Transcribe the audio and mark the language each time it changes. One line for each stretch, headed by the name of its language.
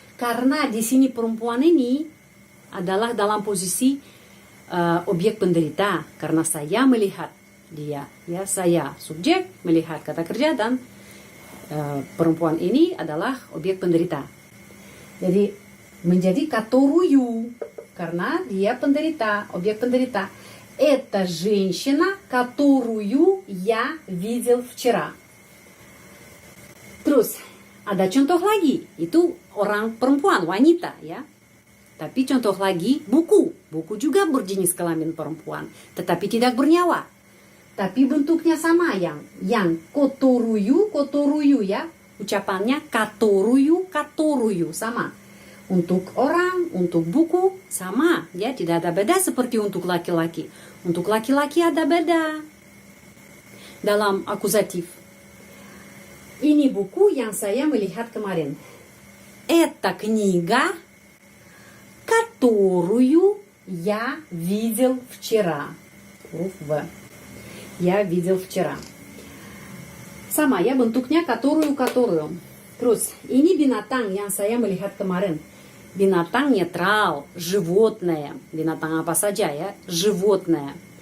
Indonesian: Karena di sini perempuan ini adalah dalam posisi objek penderita. Karena saya melihat dia, ya, saya subjek melihat kata kerja dan perempuan ini adalah objek penderita. Jadi menjadi которую. Karena dia penderita, objek penderita.
Russian: Это женщина, которую я видел вчера.
Indonesian: Terus, ada contoh lagi. Itu orang perempuan, wanita ya. Tapi contoh lagi, buku. Buku juga berjenis kelamin perempuan. Tetapi tidak bernyawa. Tapi bentuknya sama yang которую ya. Ucapannya которую sama. Untuk orang, untuk buku, sama. Ya, tidak ada beda seperti untuk laki-laki. Untuk laki-laki ada beda. Dalam akuzatif. Ini buku yang saya melihat kemarin.
Russian: Это книга, которую я видел вчера.
Indonesian: Huruf V.
Russian: Я видел вчера.
Indonesian: Sama ya bentuknya которую. Terus, ini binatang yang saya melihat kemarin. Binatang netral, животное. Binatang apa saja ya, животное.